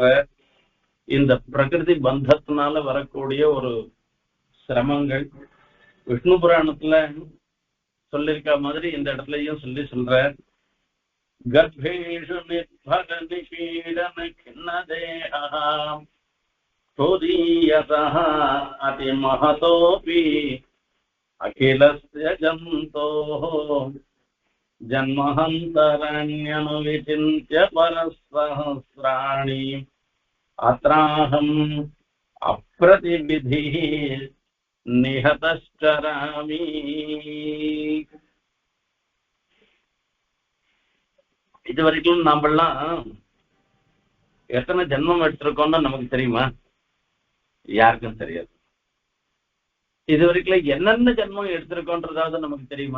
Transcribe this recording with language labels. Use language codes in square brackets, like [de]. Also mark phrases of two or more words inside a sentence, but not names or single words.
[ta] இந்த பிரகிருதி பந்தத்தினால வரக்கூடிய ஒரு சிரமங்கள் விஷ்ணு புராணத்துல சொல்லிருக்க மாதிரி இந்த இடத்துலயும் சொல்ற. [sa] गर्भेषु निर्भर निपीडन खिन्नदेह तोदीयतः अतिमहतोऽपि अखिलस्य जन्तोः जन्महन्तरण्यनुविचिन्त्य परसहस्राणि अत्राहम् अप्रतिविधिः निहतश्चरामि. [ta] இதுவரைக்கும் நாமெல்லாம் எத்தனை ஜென்மம் எடுத்திருக்கோம்னு நமக்கு தெரியுமா? யாருக்கும் தெரியாது. இது வரைக்கும் என்னென்ன ஜென்மம் எடுத்திருக்கோன்றதாவது நமக்கு தெரியுமா?